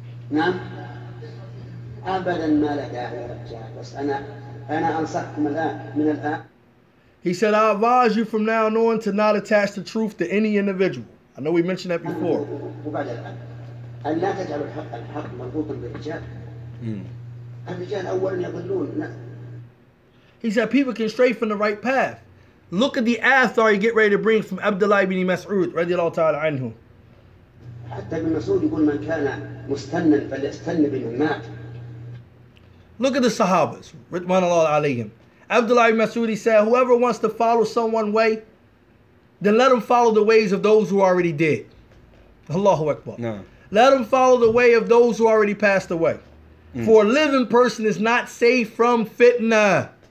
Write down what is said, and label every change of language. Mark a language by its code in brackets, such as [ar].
[ar] نعم أبدا ما له داعي يا رجال بس أنا أنصحكم الآن من الآن. [en] He said, I advise you from now on to not attach the truth to any individual. I know we mentioned that before. [ar] وبعد الآن أن لا تجعلوا الحق مربوطا بالرجال. الرجال أولا يضلون. [en] He said people can stray from the right path. Look at the athar you get ready to bring from Abdullah ibn Mas'ud radiyallahu ta'ala anhu. [ar] حتى ابن مسعود يقول من كان مستنا فليستن بمن مات. [en] Look at the Sahabas, ridwanullah alayhim. Abdullah ibn Mas'ud, he said, whoever wants to follow someone way, then let him follow the ways of those who already did. Allahu Akbar. No. Let him follow the way of those who already passed away. For a living person is not safe from fitna.